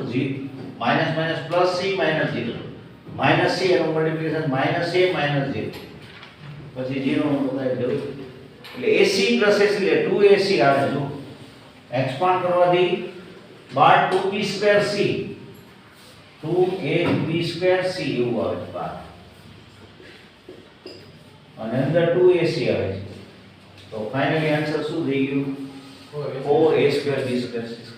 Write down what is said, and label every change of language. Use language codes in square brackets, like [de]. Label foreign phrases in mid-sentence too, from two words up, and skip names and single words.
[en] g minus minus plus c minus 0, minus c [gu] એનું મલ્ટીપ્લિકેશન [en] minus a minus 0, [gu] પછી 0 નું બતાવી દઉં એટલે [en] ac plus ac [gu] એટલે 2ac આવે. જો એક્સપાન્ડ કરવાથી બાર [en] 2b square c, 2ab square c [gu] એવું આવે છે બાર, અને અંદર 2ac આવે છે. તો [en] finally answer [gu] શું થઈ ગયું? [en] 4a square b square c.